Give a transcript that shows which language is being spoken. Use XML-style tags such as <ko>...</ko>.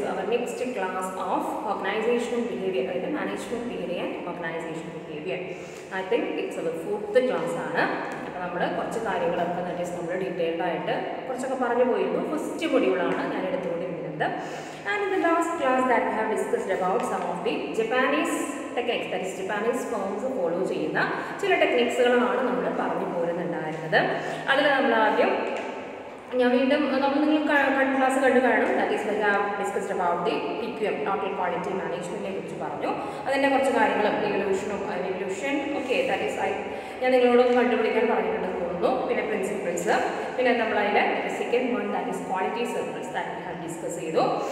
<en>next class of organizational behavior, management behavior and organizational behavior. I think it's our 4th class.</en> <ml>നമ്മൾ കുറച്ച് കാര്യങ്ങളൊക്കെ നമ്മൾ detailed ആയിട്ട് കുറച്ചൊക്കെ പറഞ്ഞു പോയിരുന്നു. ഫസ്റ്റ് മൊഡ്യൂളാണ് ഞാൻ എടുത്തുകൊണ്ടിരിക്കുന്നത്.</ml> <en>And in the last class that we have discussed about some of the Japanese techniques, that is Japanese firms follow</en> <ml>ചെയ്യുന്ന ചില ടെക്നിക്സുകളാണ് നമ്മൾ പറഞ്ഞു പോരുന്നുണ്ടായിരുന്നത്. അതിൽ നമ്മൾ ആദ്യം ഞാൻ വീണ്ടും നമ്മൾ നിങ്ങൾ ക്ലാസ് കണ്ടു കാണും.</ml> <en>that is we have discussed about the PQM, total quality</en> <ml>മാനേജ്മെൻറ്റിനെ കുറിച്ച് പറഞ്ഞു. അതിൻ്റെ കുറച്ച് കാര്യങ്ങളും എവല്യൂഷൻ ഓക്കെ, ദാറ്റ് ഈസ് ഞാൻ നിങ്ങളോടൊന്ന് കണ്ടുപിടിക്കാൻ പറഞ്ഞിട്ടുണ്ടെന്ന് തോന്നുന്നു. പിന്നെ പ്രിൻസിപ്പിൾസ്, പിന്നെ നമ്മളതിൻ്റെ second one that is quality circles</ml> <en>that we have discuss</en> <ml>ചെയ്തു.</ml>